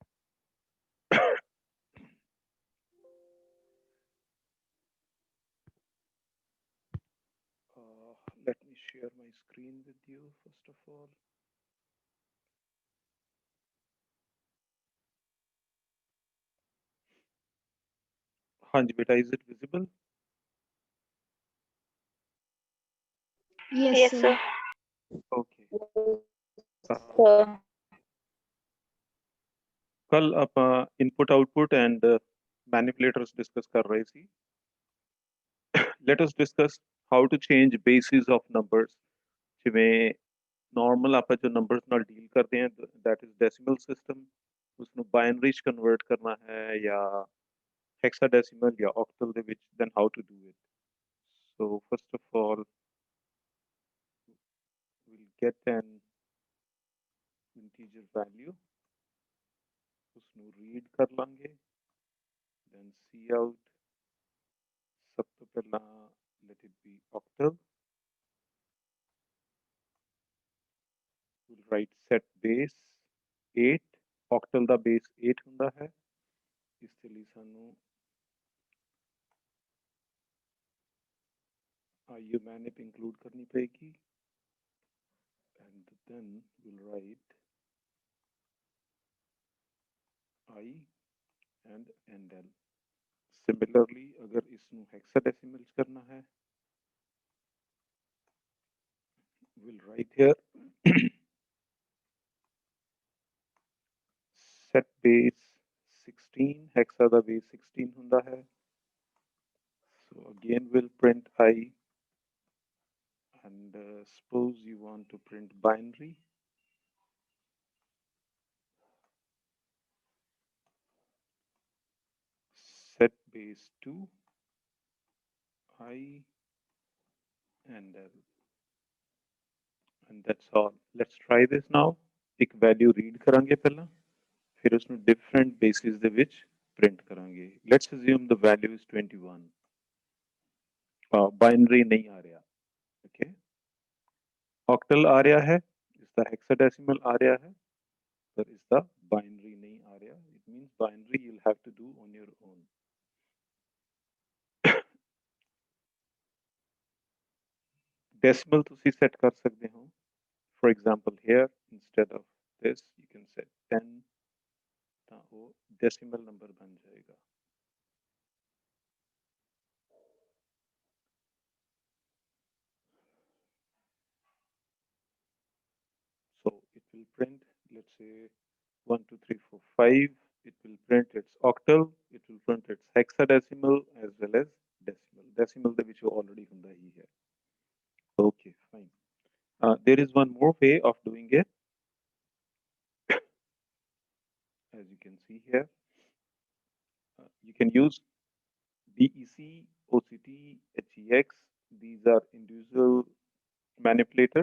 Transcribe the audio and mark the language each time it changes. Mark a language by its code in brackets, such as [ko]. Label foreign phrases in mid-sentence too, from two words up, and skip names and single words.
[en] Let me share my screen with you first of all. [pa] ਹਾਂਜੀ ਬੇਟਾ, [en] is it visible? Yes, sir. Okay. [pa] ਕੱਲ ਆਪਾਂ [en] input output and manipulators discuss [pa] ਕਰ ਰਹੇ ਸੀ। [en] Let us discuss how to change bases of numbers. [pa] ਜਿਵੇਂ ਨਾਰਮਲ ਆਪਾਂ ਜੋ ਨੰਬਰਸ ਨਾਲ ਡੀਲ ਕਰਦੇ ਹਾਂ [en] that is decimal system, [pa] ਉਸਨੂੰ ਬਾਈਨਰੀ ਚ ਕਨਵਰਟ ਕਰਨਾ ਹੈ ਜਾਂ hexadecimal ਜਾਂ octal ਦੇ ਵਿੱਚ, [en] then how to do it. So first of all, we'll get an integer value, [pa] ਉਸਨੂੰ ਰੀਡ ਕਰ ਲਾਂਗੇ, [en] then see out, [pa] ਸਭ ਤੋਂ ਪਹਿਲਾਂ [en] let it be octal. We'll write set base 8, octal ਦਾ base 8 [pa] ਹੁੰਦਾ ਹੈ, ਇਸ ਦੇ ਲਈ ਸਾਨੂੰ [en] IU manip include [pa] ਕਰਨੀ ਪਏਗੀ, [en] and then we'll write I and NL. Similarly, [hi] अगर इसਨੂੰ hexadecimal करना है, [en] we'll write here set base 16, hexa ਦਾ base 16 [pa] ਹੁੰਦਾ ਹੈ, [en] so again we'll print I, and suppose you want to print binary, set base 2, I and L, and that's all. Let's try this now. [pa] ਇੱਕ value read ਕਰਾਂਗੇ ਪਹਿਲਾਂ, ਫਿਰ ਉਸਨੂੰ [en] different bases [pa] ਦੇ ਵਿੱਚ print ਕਰਾਂਗੇ। [en] Let's assume the value is 21. [pa] Binary ਨਹੀਂ ਆ ਰਿਹਾ, okay? Octal ਆ ਰਿਹਾ ਹੈ, ਇਸਦਾ hexadecimal ਆ ਰਿਹਾ ਹੈ, ਪਰ ਇਸਦਾ binary ਨਹੀਂ ਆ ਰਿਹਾ। [en] It means binary you'll have to do on your own. [pa] Decimal ਤੁਸੀਂ set ਕਰ ਸਕਦੇ ਹੋ। [en] For example, here instead of this you can set 10, [pa] ਤਾਂ ਉਹ decimal number ਬਣ ਜਾਏਗਾ। [en] So it will print, let's say 1 2 3 4 5, it will print its octal, it front it's hexadecimal as well as decimal [pa] ਦੇ ਵਿੱਚ [en] already [pa] ਹੁੰਦਾ ਹੀ ਹੈ. [en] Okay, fine. There is one more way of doing it. As you can see here, you can use DEC, OCT, HEX. These are individual manipulators.